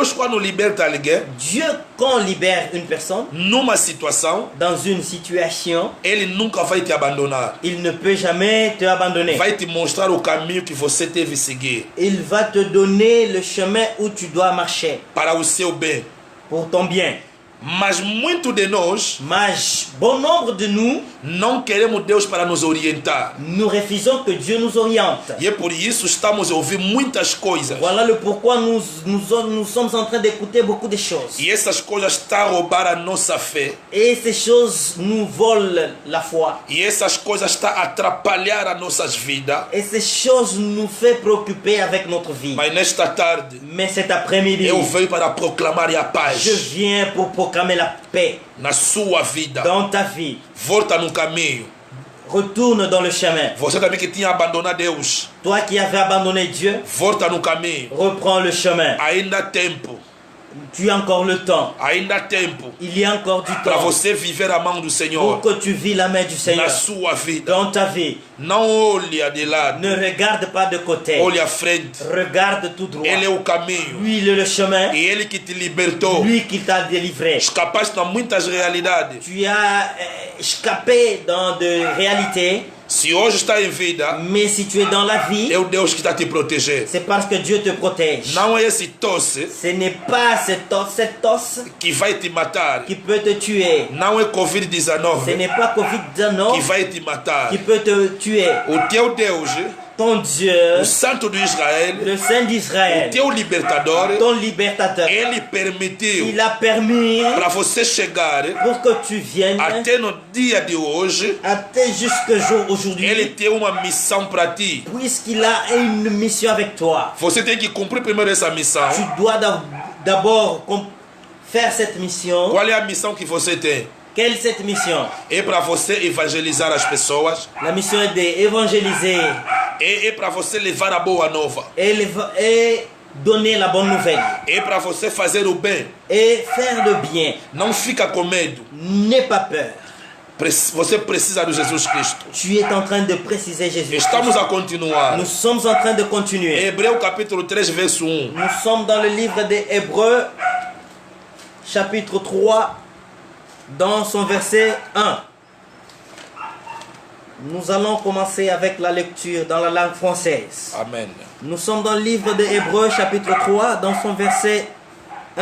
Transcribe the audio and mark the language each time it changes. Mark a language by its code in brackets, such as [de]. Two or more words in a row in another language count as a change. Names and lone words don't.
[pt] Deus, quando liberta alguém, [fr] Dieu, quand on libère une personne [pt] numa situação, [fr] dans une situation, [pt] ele nunca vai te abandonar. [fr] il ne peut jamais te abandonner. [pt] Vai te mostrar o caminho que você deve seguir [fr] Il va te donner le chemin où tu dois marcher [pt] para o seu bem. [fr] pour ton bien. [pt] Mas muito de nós [fr] Mais bon nombre de nous, [pt] não queremos Deus para nos orientar. [fr] nous refusons que Dieu nous oriente. [pt] E é por isso estamos a ouvir muitas coisas. [fr] Voilà le pourquoi nous sommes en train d'écouter beaucoup de choses. [pt] E essas coisas estão a roubar a nossa fé. [fr] Et ces choses nous volent la foi. [pt] E essas coisas estão a atrapalhar as nossas vidas. [fr] Et ces choses nous font préoccuper avec notre vie. [pt] Mas nesta tarde, [fr] Mais cet après-midi, [pt] eu venho para proclamar a [fr] je [pt] paz [fr] viens pour proclamer la paix [pt] na sua vida. [fr] dans ta vie. [pt] Volta no caminho. [fr] Retourne dans le chemin. [pt] Você também que tinha abandonado Deus, [fr] Toi qui avais abandonné Dieu, [pt] volta no caminho. [fr] reprends le chemin. [pt] Ainda há tempo. [fr] Tu as encore le temps. [pt] Ainda há tempo [fr] Il y a encore du [pt] para [fr] temps [pt] você viver a mão do [fr] pour [pt] Senhor [fr] que tu vis la main du Seigneur [pt] na sua vida. [fr] dans ta vie. [pt] Não olhe de lado, [fr] Ne regarde pas de côté. [pt] olhe à frente. [fr] Regarde tout droit. [pt] Ele é o caminho. [fr] Lui, il est le chemin. [pt] E Ele que te libertou. [fr] Lui qui t'a délivré. [pt] Escapaste de muitas realidades. [fr] Tu as échappé dans de réalités. [pt] Se hoje está em vida, [fr] Mais si tu es dans la vie, [pt] é o Deus que está te proteger. [fr] c'est parce que Dieu te protège. [pt] Não é esse tosse [fr] Ce n'est pas cette os [pt] que vai te matar. [fr] qui peut te tuer. [pt] Não é [fr] Ce Covid-19 n'est pas [pt] que Covid-19 vai te matar. [fr] qui peut te tuer. [pt] O teu Deus, [fr] Ton Dieu, [pt] o Santo de Israel, [fr] le Saint [pt] o [fr] d'Israël, [pt] teu libertador, [fr] ton libérateur, [pt] Ele permitiu [fr] il a permis [pt] para você chegar [fr] pour que tu viennes [pt] até no dia de hoje. [fr] jusqu'au jour [pt] Ele [fr] aujourd'hui, [pt] tem uma missão para ti. [fr] puisqu'il a une mission avec toi. [pt] Você tem que cumprir primeiro essa missão. [fr] Tu dois d'abord faire cette mission. [pt] Qual é a missão que você tem? [fr] Quelle est cette mission? [pt] É para você evangelizar as pessoas. [fr] La mission est d'évangéliser [pt] É para você levar a boa nova. [fr] et donner la bonne nouvelle [pt] É para você fazer o bem. [fr] et faire le bien. [pt] Não fica com medo. [fr] N'aie pas peur. [pt] Você precisa de Jesus Cristo. [fr] Tu es en train de préciser Jésus. [pt] Estamos a continuar. [fr] Nous sommes en train de continuer. [pt] Hebreu capítulo 3, verso 1. [fr] Nous sommes dans le livre des Hébreux, chapitre 3, dans son verset 1. Nous allons commencer avec la lecture dans la langue française. Amen. Nous sommes dans le livre des Hébreux, chapitre 3, dans son verset 1.